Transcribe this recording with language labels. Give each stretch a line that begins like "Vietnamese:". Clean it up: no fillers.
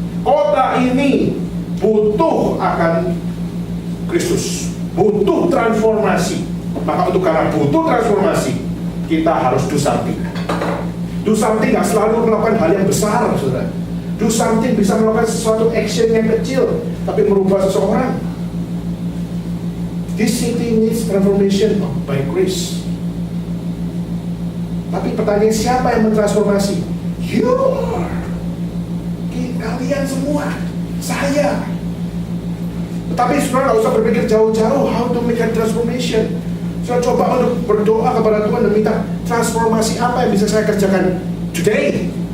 Indonesian: Kota ini butuh akan Kristus, butuh transformasi. Maka untuk karena butuh transformasi, kita harus
English: do something.
Indonesian: Do something nggak selalu melakukan hal yang besar, saudara. Do something bisa melakukan sesuatu action yang kecil, tapi merubah seseorang.
English: This city needs transformation by grace.
Indonesian: Tapi pertanyaan siapa yang mentransformasi?
English: You are.
Indonesian: Kalian semua. Saya. Tetapi saudara nggak usah berpikir jauh-jauh
English: how to make a transformation.
Indonesian: Saya coba untuk berdoa kepada Tuhan dan minta transformasi apa yang bisa saya kerjakan today.